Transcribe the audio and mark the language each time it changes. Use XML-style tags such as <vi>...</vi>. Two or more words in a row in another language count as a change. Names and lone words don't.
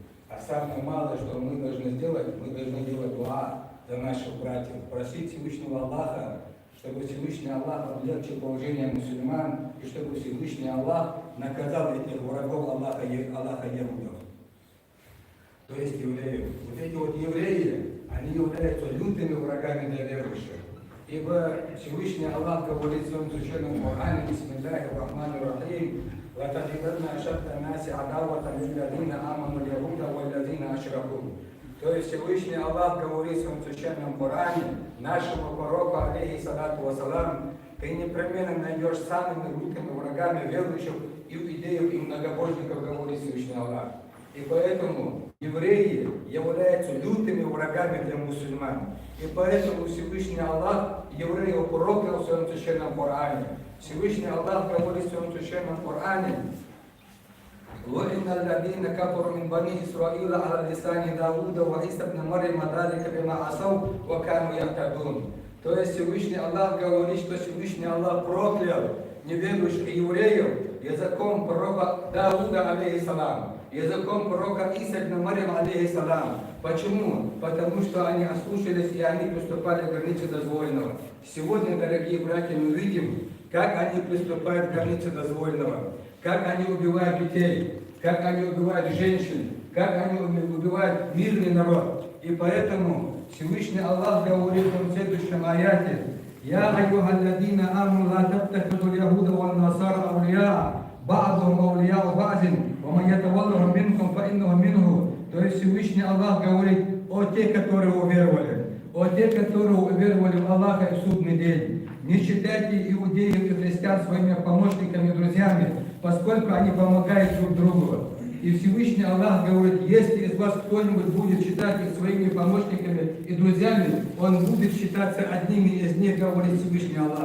<ru>А самое малое, что мы должны сделать, мы должны делать дуа за наших братьев, просить Всевышнего Аллаха, чтобы Всевышний Аллах облегчил положение мусульман, и чтобы Всевышний Аллах наказал этих врагов Аллаха евреев, то есть евреев. Вот эти вот евреи, они являются лютыми врагами для верующих. Ибо Всевышний Аллах говорит в своем священном Коране:</ru> <ar>«بسم الله الرحمن الرحيم, وَتَجِدَنَّ أَشَدَّ النَّاسِ عَدَاوَةً لِلَّذِينَ آمَنُوا الْيَهُودَ وَالَّذِينَ أَشْرَكُوا».</ar> <ru>То есть Всевышний Аллах говорит в своем священном Коране нашему пророку,</ru> <ar>عليه الصلاة والسلام:</ar> <ru>ты непременно найдешь самыми лютыми врагами верующих, иудеев и многобожников, говорит Всевышний Аллах. И поэтому евреи являются лютыми врагами для мусульман. И поэтому Всевышний Аллах евреев проклял в своем священном Коране. Всевышний Аллах говорит в своем священном Коране:</ru> <ar>وَإِنَّ الَّذِينَ كَفَرُوا مِنْ بَنِي إِسْرَائِيلَ عَلَى لِسَانِ دَاوُودَ وَعِيسَى ابْنِ مَرْيَمَ ذَلِكَ بِمَا عَصَوْا وَكَانُوا يَعْتَدُونَ.</ar> <ru>То есть Всевышний Аллах говорит, что Всевышний Аллах проклял неверующих евреев языком пророка Дауда, алейхиссалам, языком пророка Иса ибн Марьям, алейхиссалам. Почему? Потому что они ослушались и они приступали к границе дозволенного. Сегодня, дорогие братья, мы видим, как они приступают к границе дозволенного, как они убивают детей, как они убивают женщин, как они убивают мирный народ. И поэтому Всевышний Аллах говорит в следующем аяте:</ru> <ar>«يا أيها الذين آمنوا لا تتخذوا اليهود والنصارى أولياء, بعضهم أولياء بعض, ومن يتولهم منكم فإنه منهم».</ar> <ru>То есть Всевышний Аллах говорит: о те, которые уверовали, о те, которые уверовали в Аллаха и в судный день, не считайте иудеев и христиан своими помощниками и друзьями, поскольку они помогают друг другу. И Всевышний Аллах говорит: если из вас кто-нибудь будет считать их своими помощниками и друзьями, он будет считаться одними из них, говорит Всевышний Аллах.</ru>